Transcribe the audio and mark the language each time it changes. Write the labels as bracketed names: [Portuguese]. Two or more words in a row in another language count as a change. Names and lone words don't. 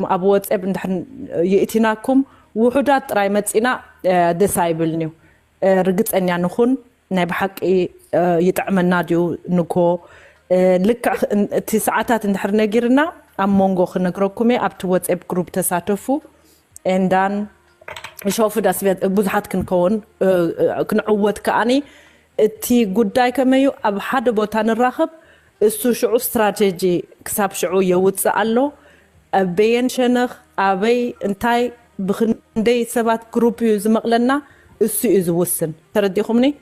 [Tigrinya] ኣብ ወፅብ እንድሕር ይእቲናኩም ውሑዳት ጥራይ መፂና ደስ ኣይብልኒ ርግፀኛ ንኹን ናይ ብሓቂ ይጥዕመና ድዩ ንኮ ልክዕ እቲ ሰዓታት እንድሕር ነጊርና ኣብ ሞንጎ ክነግረኩም እየ ኣብቲ ወፅብ ግሩፕ ተሳተፉ እንዳን [German] ich hoffe dass wir [Tigrinya] ብዙሓት ክንከውን ክንዕወት ከኣኒ እቲ ጉዳይ ከመዩ ኣብ ሓደ ቦታ ንራኸብ እሱ ሽዑ ስትራቴጂ ክሳብ ሽዑ የውፅእ ኣሎ ኣበየን ሸነኽ ኣበይ እንታይ ብክንደይ ሰባት ግሩፕ እዩ ዝመቕለና እሱ እዩ ዝውስን ተረዲኹምኒ